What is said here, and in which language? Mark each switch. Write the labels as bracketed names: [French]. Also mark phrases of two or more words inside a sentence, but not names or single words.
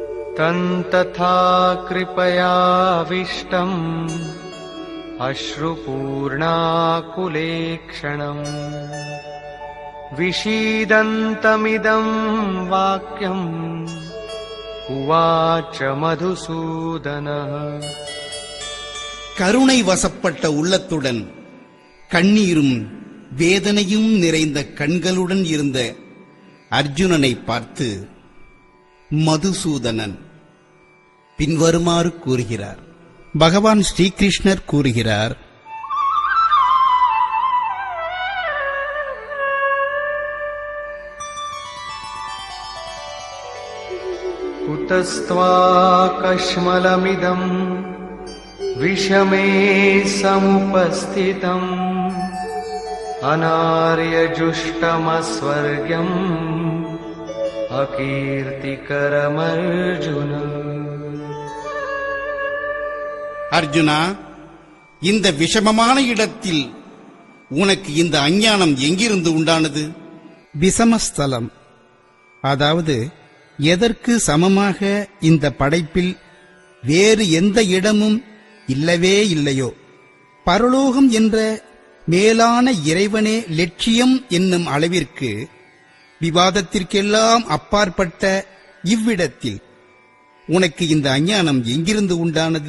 [Sanskrit] तन्तथा कृपयाविष्टम् अश्रुपूर्णाकुलेक्षणम् विषीदन्तमिदं वाक्यम् उवाच मधुसूदनः. [Tamil] கருணை வசப்பட்ட உள்ளத்துடன் கண்ணீரும் வேதனையும் நிறைந்த கண்களுடன் இருந்த அர்ஜுனனை பார்த்து மதுசூதனன் பின்வருமாறு கூறுகிறார். பகவான் ஸ்ரீகிருஷ்ணர் கூறுகிறார், [Sanskrit] कुतस्त्वाकश्मलमिदम् विषमे समुपस्थितम् अनार्यजुष्टमस्वर्ग्यम् अकीर्तिकरमर्जुन. [Tamil] அர்ஜுனா, இந்த விஷமமான இடத்தில் உனக்கு இந்த அஞ்ஞானம் எங்கிருந்து உண்டானது? விஷமஸ்தலம், அதாவது எதற்கு சமமாக இந்த படைப்பில் வேறு எந்த இடமும் இல்லவே இல்லையோ, பரலோகம் என்ற மேலான இறைவனே லட்சியம் என்னும் அளவிற்கு விவாதத்திற்கெல்லாம் அப்பாற்பட்ட இவ்விடத்தில் உனக்கு இந்த அஞ்ஞானம் எங்கிருந்து உண்டானது?